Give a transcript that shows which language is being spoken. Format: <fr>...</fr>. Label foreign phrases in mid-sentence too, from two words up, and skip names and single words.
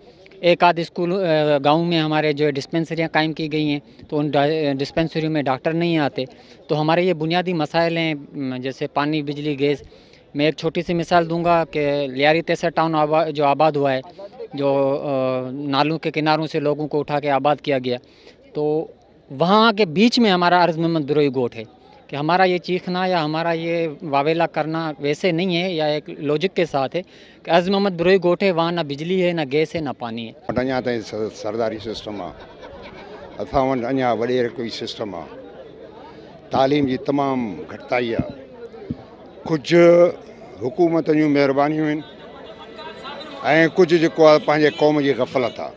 <ur>ایک آدھ اسکول گاؤں میں ہمارے جو ڈسپنسریاں قائم کی گئی ہیں تو ان ڈسپنسریوں میں ڈاکٹر نہیں آتے. تو ہمارے یہ بنیادی مسائل ہیں جیسے پانی، بجلی، گیس. میں ایک چھوٹی سی مثال دوں گا کہ لیاری تیسر ٹاؤن جو آباد ہوا ہے، جو نالوں کے کناروں سے لوگوں کو اٹھا کے آباد کیا گیا، تو وہاں کے بیچ میں ہمارا عرض محمد بروہی گوٹھ ہے کہ ہمارا یہ چیخنا یا ہمارا یہ واویلا کرنا ویسے نہیں ہے یا ایک لاجک کے ساتھ ہے کہ عرض محمد بروہی گوٹھ ہے، وہاں نہ بجلی ہے، نہ گیس ہے، نہ پانی ہے.</ur> <sd>अञा ताईं सरदारी सिस्टम आहे, असां वटि अञा वॾेर कोई सिस्टम आहे, तालीम जी तमामु घटिताई आहे, कुझु हुकूमत जूं महिरबानियूं आहिनि ऐं कुझु जेको आहे पंहिंजे क़ौम जी ग़फ़लत आहे।</sd>